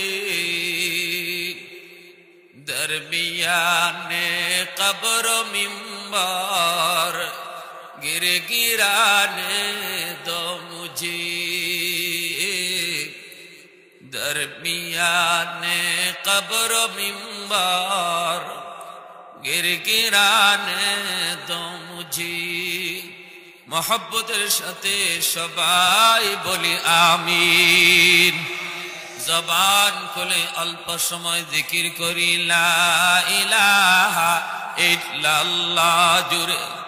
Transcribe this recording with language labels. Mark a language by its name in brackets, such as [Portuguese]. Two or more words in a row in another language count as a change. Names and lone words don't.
[Urdu] درمیان قبر و منبر گر گرانے دو مجھے. درمیان قبر و منبر گر گرانے دو مجھے. [Bangla] محبتের সাথে সবাই বলি আমিন. জবান খুলে অল্প সময় জিকির করি [Arabic] لا إله إلا الله [Bangla] জুড়ে.